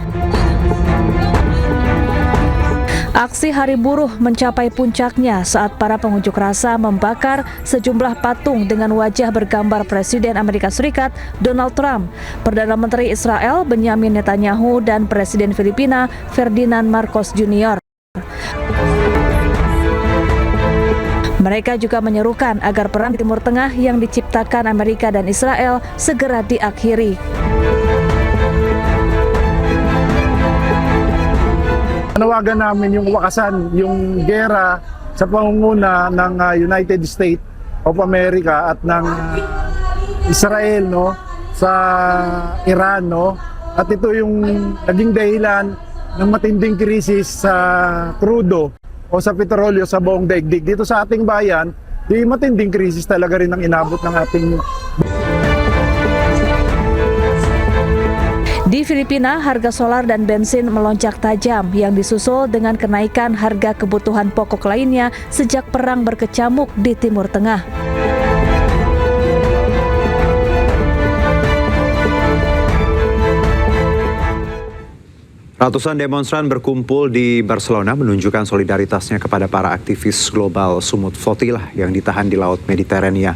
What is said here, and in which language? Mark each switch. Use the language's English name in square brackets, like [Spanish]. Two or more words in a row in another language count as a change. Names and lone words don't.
[Indonesian] Aksi Hari Buruh mencapai puncaknya saat para pengunjuk rasa membakar sejumlah patung dengan wajah bergambar Presiden Amerika Serikat Donald Trump, Perdana Menteri Israel Benjamin Netanyahu, dan Presiden Filipina Ferdinand Marcos Jr. Mereka juga menyerukan agar perang di Timur Tengah yang diciptakan Amerika dan Israel segera diakhiri. [Filipino] Panawagan namin yung wakasan, yung gera sa pangunguna ng United States of America at ng Israel, no, sa Iran, no. At ito yung naging dahilan ng matinding krisis sa crudo o sa petrolyo sa buong daigdig. Dito sa ating bayan, di matinding krisis talaga rin ang inabot ng ating. [Indonesian] Di Filipina, harga solar dan bensin melonjak tajam yang disusul dengan kenaikan harga kebutuhan pokok lainnya sejak perang berkecamuk di Timur Tengah. Ratusan demonstran berkumpul di Barcelona menunjukkan solidaritasnya kepada para aktivis global Sumut Flotilla yang ditahan di Laut Mediterania.